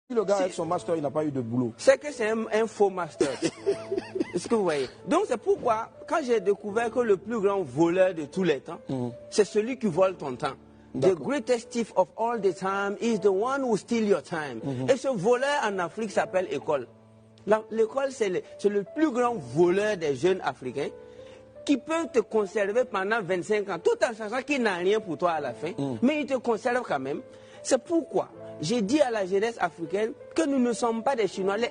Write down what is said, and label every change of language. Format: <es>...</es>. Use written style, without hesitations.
<fr>Le gars avec son master, il n'a pas eu de boulot. C'est que c'est un faux master. Est-ce que vous voyez? Donc c'est pourquoi, quand j'ai découvert que le plus grand voleur de tous les temps, c'est celui qui vole ton temps.</fr> <en>The greatest thief of all the time is the one who steals your time.</en> <fr>Et ce voleur en Afrique s'appelle école. L'école, c'est le plus grand voleur des jeunes Africains qui peut te conserver pendant 25 ans, tout en sachant qu'il n'a rien pour toi à la fin, mais il te conserve quand même. C'est pourquoi j'ai dit à la jeunesse africaine que nous ne sommes pas des Chinois.</fr>